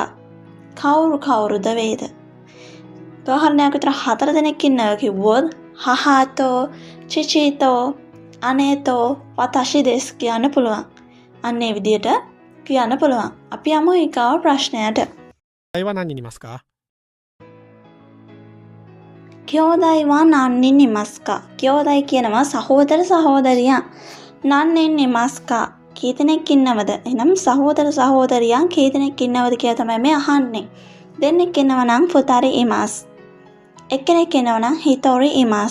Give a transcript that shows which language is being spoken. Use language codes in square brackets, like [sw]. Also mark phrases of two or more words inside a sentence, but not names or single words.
[si] කවුරුද වේද? උදාහරණයක් විතර 4 දෙනෙක් ඉන්නවා කිව්වොත් [ja] 母と、父と、姉と、私です [si] කියන්න පුළුවන්. අන්න ඒ විදියට කියන්න පුළුවන්. අපි යමු ඊගාව ප්‍රශ්නයට. [ja] 兄弟は何人いますか兄弟は何人いますか. [si] කියෝදයි කියනවා සහෝදර සහෝදරියන්. [ja] 何人いますか. [si] කී දෙනෙක් ඉන්නවද? එහෙනම් සහෝදර සහෝදරියන් කී දෙනෙක් ඉන්නවද කියලා තමයි මේ අහන්නේ. දෙන්නෙක් ඉන්නවා නම් [ja] 二人います. [si] එක්කෙනෙක් ඉන්නවා නම් [ja] 一人います.